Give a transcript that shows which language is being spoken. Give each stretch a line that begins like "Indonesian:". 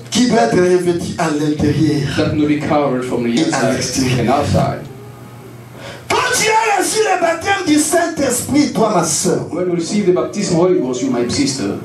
French: qui doit être revêtu à l'intérieur.
English: that will be covered from the inside and outside.
French: Quand tu as reçu le baptême du Saint-Esprit, toi, ma soeur,
English: When you receive the baptism of Holy Ghost, you my sister,